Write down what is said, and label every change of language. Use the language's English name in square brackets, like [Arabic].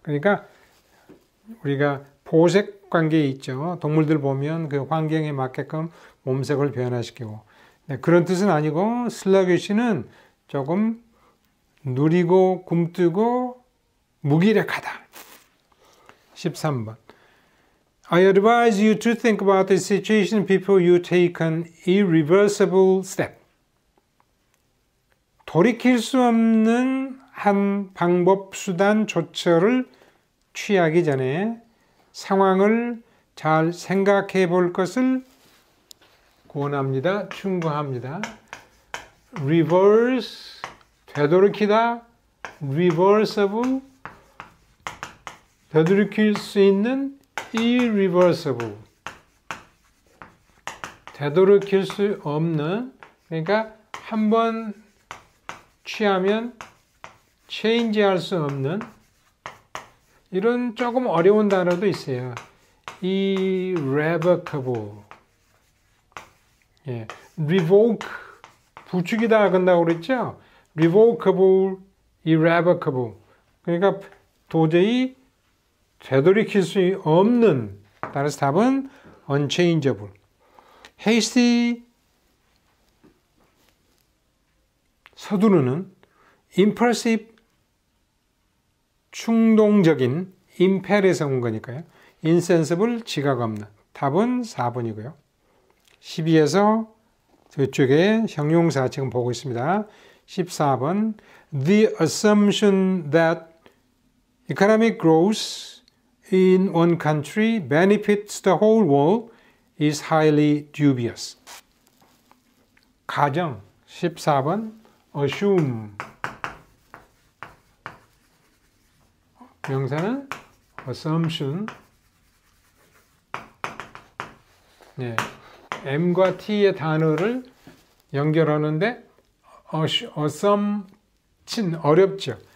[Korean] 그러니까 우리가 보색 관계에 있죠. 동물들 보면 그 환경에 맞게끔 몸색을 변화시키고, 그런 뜻은 아니고 슬러기시는 조금 누리고 굼뜨고 무기력하다. 13번. [English] I advise you to think about the situation before you take an irreversible step. [Korean] 돌이킬 수 없는 한 방법, 수단, 조처를 취하기 전에 상황을 잘 생각해 볼 것을 권합니다. 충고합니다. [English] reverse, 되돌이키다, reversible, [Korean] 되돌이킬 수 있는 irreversible. 되돌이킬 수 없는, 그러니까 한번 취하면 change 할 수 없는 이런 조금 어려운 단어도 있어요. [English] irrevocable. 예. [Korean] revoke 부추기다 건다고 그랬죠? [English] revocable, irrevocable. [Korean] 그러니까 도저히 되돌이킬 수 없는, 따라서 답은 unchangeable. hasty 서두르는, impulsive 충동적인, impel에서 온 거니까요. insensible 지각 없는. 답은 4번이고요. 12에서 저쪽에 형용사 지금 보고 있습니다. [English] 14번 The assumption that economic growth in one country benefits the whole world is highly dubious. [Korean] 가정 14번 assume 명사는 assumption. 네. M과 T의 단어를 연결하는데 assumption 어렵죠.